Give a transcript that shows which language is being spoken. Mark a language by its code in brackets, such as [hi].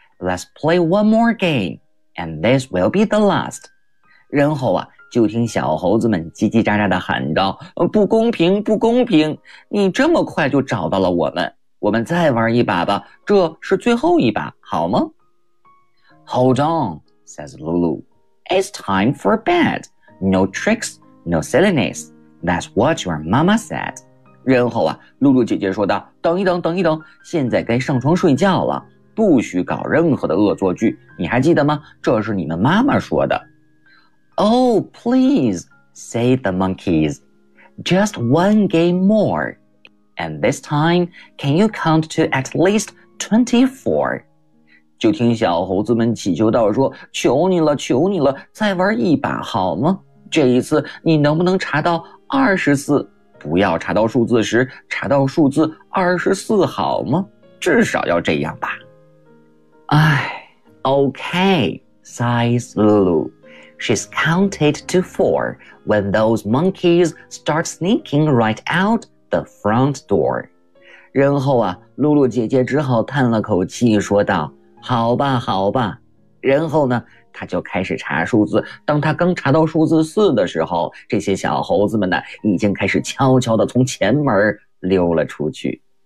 [en] Let's play one more game, and this will be the last. [zh] 然后啊，就听小猴子们叽叽喳喳地喊道，不公平，不公平，你这么快就找到了我们。我们再玩一把吧，这是最后一把，好吗？ [en] Hold on, says Lulu. It's time for bed. No tricks, no silliness. That's what your mama said. [zh] 然后啊，露露姐姐说道，等一等，等一等，现在该上床睡觉了，不许搞任何的恶作剧，你还记得吗？这是你们妈妈说的。 [en] Oh, please, say the monkeys. Just one game more. And this time, can you count to at least 24? [zh] 就听小猴子们祈求道说，求你了，求你了，再玩一把好吗？这一次你能不能查到24？ 不要查到数字10，查到数字24好吗？至少要这样吧。 [en] 唉 ,okay, sighs Lulu. She's counted to 4 when those monkeys start sneaking right out. The front door. [zh] 然后啊，露露姐姐只好叹了口气，说道：“好吧，好吧。” 然后呢，她就开始查数字。当她刚查到数字4的时候，这些小猴子们呢，已经开始悄悄地从前门溜了出去。